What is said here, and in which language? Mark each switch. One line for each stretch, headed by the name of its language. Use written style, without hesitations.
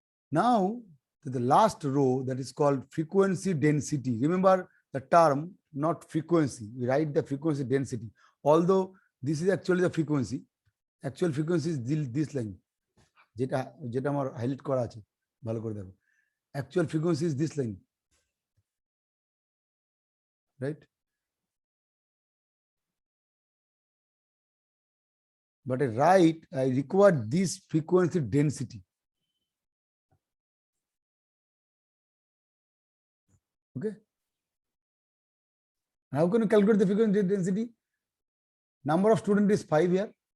English: Now the last row, that is called frequency density. Remember the term, not frequency. We write the frequency density. Although this is actually the frequency. Actual frequency is this line.
Bangla: যেটা আমার highlight করা আছে ভালো করে দেখো, actual frequency is this line, right?
English: But I require this frequency density. Okay. How can you calculate the frequency density? Number of students is 5 here.